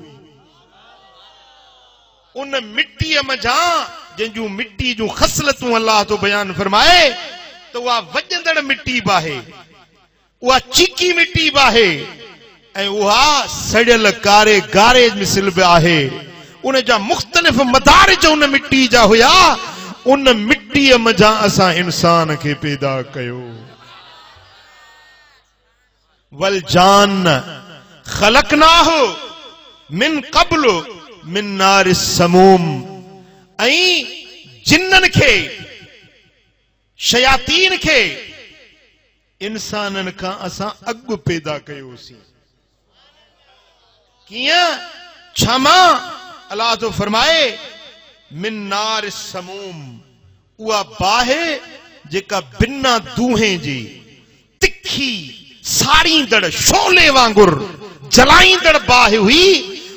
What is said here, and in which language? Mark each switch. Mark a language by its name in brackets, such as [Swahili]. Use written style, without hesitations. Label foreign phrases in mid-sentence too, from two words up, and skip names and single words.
[Sindhi] उन मिट्टीअ मंझां जंहिंजूं मिट्टी जूं ख़सलतूं अल्लाह तो बयान फरमाए त उहा वॼंदड़ मिट्टी बाहे, उहा चीकी मिट्टी बाहे, ऐं उहा सड़ियल कारे गारे मिसल बि आहे। उन जा मुख़्तलिफ़ मदारिज उन मिट्टी जा हुया। उन मिट्टीअ मंझां असां इंसान खे पैदा कयो। [Arabic] والجان خلقناه من قبل من نار السموم. [Sindhi] ऐं जिन्नन खे, शयातीन खे इंसानन खां असां अॻु पैदा कयोसीं। कीअं? छमा अल्लाह तो फरमाए [Arabic] من نار السموم, [Sindhi] उहा बाहि जेका बिना दूहें जी तिखी साड़ींदड़ शोले वांगुर जलाईंदड़ बाहि हुई।